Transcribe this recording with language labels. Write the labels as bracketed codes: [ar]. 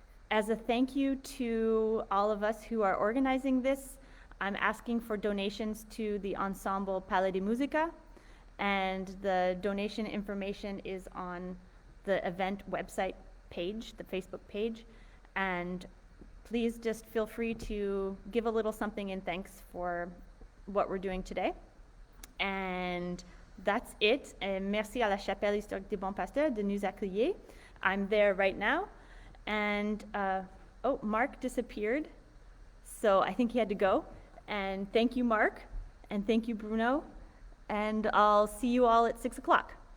[en] As a thank you to all of us who are organizing this, I'm asking for donations to the ensemble Palais de Musica, and the donation information is on the event website page, the Facebook page, and please just feel free to give a little something in thanks for what we're doing today. And that's it. [fr] Et merci à la Chapelle historique du Bon Pasteur de nous accueillir. [en] I'm there right now. And, oh, Marc disappeared. So I think he had to go. And thank you, Marc. And thank you, Bruno. And I'll see you all at 6 o'clock.